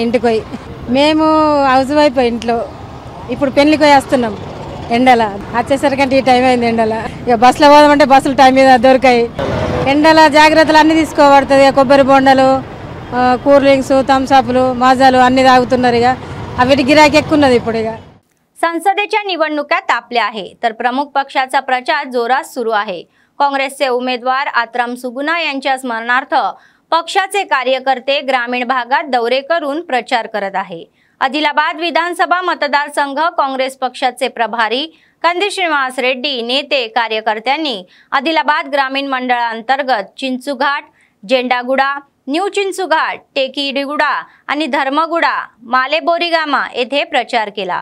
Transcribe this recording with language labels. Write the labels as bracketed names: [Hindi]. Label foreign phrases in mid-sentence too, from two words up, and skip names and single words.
[Telugu] ఇంటికి పోయి మేము [English] house wife [Telugu] ఇంట్లో ఇప్పుడు పెళ్లికి పోయి వస్తున్నాం. ఎండల వచ్చేసరికంటే ఈ టైం అయింది. ఎండల ఇక బస్సులో పోదామంటే బస్సులు టైం మీద దొరికాయి. ఎండల జాగ్రత్తలు అన్నీ తీసుకోబడుతుంది. కొబ్బరి బొండలు, [English] cool drinks, [Telugu] థమ్స్అప్లు, माजाలు అన్ని తాగుతున్నారు. ఇక అవిటి గిరాకీ ఎక్కున్నది ఇప్పుడు. ఇక [Marathi] संसदेच्या निवडणुका तापल्या आहे तर प्रमुख पक्षाचा प्रचार जोरात सुरू आहे. काँग्रेसचे उमेदवार आत्राम सुगुना यांच्या स्मरणार्थ पक्षाचे कार्यकर्ते ग्रामीण भागात दौरे करून प्रचार करत आहे. आदिलाबाद विधानसभा मतदारसंघ काँग्रेस पक्षाचे प्रभारी कंदी श्रीनिवास रेड्डी नेते कार्यकर्त्यांनी आदिलाबाद ग्रामीण मंडळांतर्गत चिंचुघाट, जेंडागुडा, न्यू चिंचुघाट, टेकीडीगुडा आणि धर्मगुडा, मालेबोरीगामा येथे प्रचार केला.